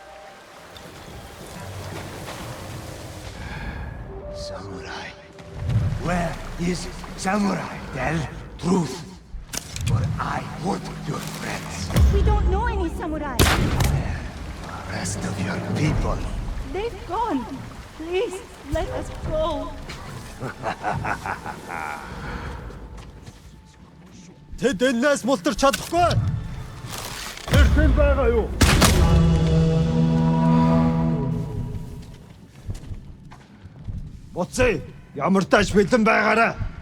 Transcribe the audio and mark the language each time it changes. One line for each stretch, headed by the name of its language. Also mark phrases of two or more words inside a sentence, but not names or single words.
English: Samurai. Where is Samurai? Tell truth. Or I hurt your friends. We don't know any samurai. The rest of your people. They've gone. Please, let us go.
Mongolian: Тэд энэс мултарч чадахгүй. Тэр хэн байгаа юу? Буцъя. Ямар тач бэлэн байгаарай.